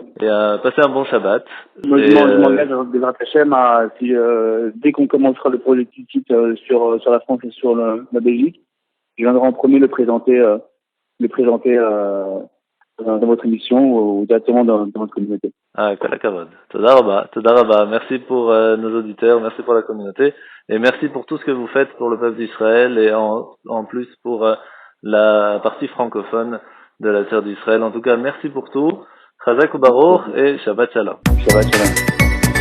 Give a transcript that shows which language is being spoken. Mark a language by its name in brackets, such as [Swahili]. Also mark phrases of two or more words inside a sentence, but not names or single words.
[French] Et passez un bon Shabbat. Moi, je m'engage avec [Hebrew] בעזרת השם [French] dès qu'on commencera le projet Titit sur la France et sur la Belgique, je viendrai en premier le présenter dans votre émission ou directement dans votre communauté. [Hebrew] Ah, כל הכבוד. תודה רבה. [French] Merci pour nos auditeurs, merci pour la communauté, et merci pour tout ce que vous faites pour le peuple d'Israël et en plus pour la partie francophone de la terre d'Israël. En tout cas, merci pour tout. [Hebrew] חזק וברוך [French] et [Hebrew] שבת שלום. שבת שלום.